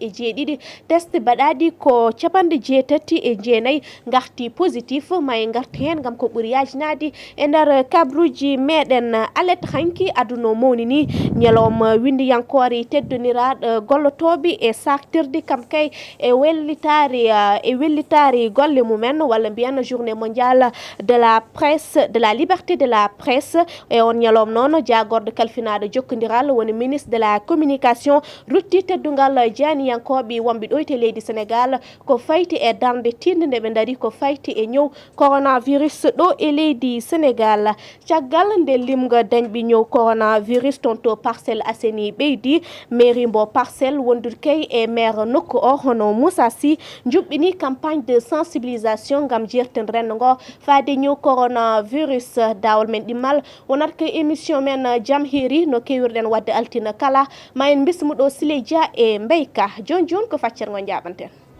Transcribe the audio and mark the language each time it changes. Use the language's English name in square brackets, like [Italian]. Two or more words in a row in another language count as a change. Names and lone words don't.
[Fula] e jeeɗiɗi test baɗaɗi ko capanɗe jeetati e jeenayyi garti positif may garti hen gam ko ɓuuri yajnade e nder kabruji meɗen alet hanki aduna mawni ni ñalawma windiyankore teddoniraɗo gollotoɓe e saktirde kam kay e wellitari golle mumen walla mbiyan [French] journée mondiale de la presse [Fula] de la liberté de la presse e on ñalawma noon jagorɗo kalfinaɗo jokkodiral woni [French] ministre de la communication [Fula] rutti teddugal janiyankoɓe wonɓe ɗo te leydi Sénégal ko fayti e darde tinde nde ɓe daari ko fayti e ñaw coronavirus ɗo e leydi Sénégal caggal nde limga dañɓe ñaw coronavirus toon to Parcelles Assainies ɓeydi mairie mbo Parcelles wondude kay e maire nokku o hono Moussa Sy juɓɓini [French] campagne de sensibilisation [Fula] gam jerten rendo ngo faade ñaw coronavirus dawol men ɗimmal wonat ko émission men jaam hiiri no kewirɗen wadde altina kala ma en bismuɗo Siley Dia e Mbeyka joni ko faccere ngo jaɓanten.